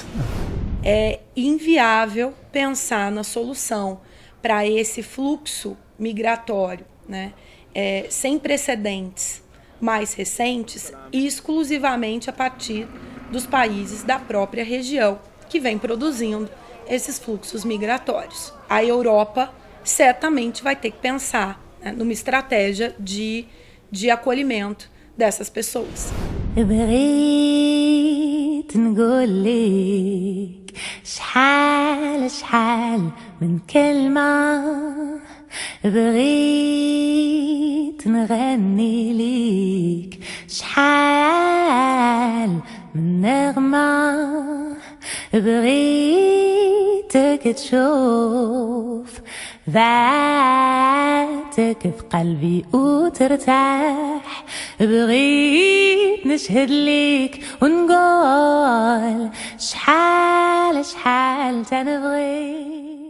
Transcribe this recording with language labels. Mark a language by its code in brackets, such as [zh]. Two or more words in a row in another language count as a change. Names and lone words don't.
[pt] É inviável pensar na solução para esse fluxo migratório, né, sem precedentes mais recentes, e exclusivamente a partir dos países da própria região, que vem produzindo esses fluxos migratórios. A Europa certamente vai ter que pensar, né, numa estratégia de acolhimento dessas pessoas. [ar] بغيت نقولك شحال شحال من كلمة بغيت نغني ليك شحال من نغمة بغيتك تشوف ذاتك في قلبي وترتاح بغيت نشهد ليك ونقول شحال شحال تنبغيك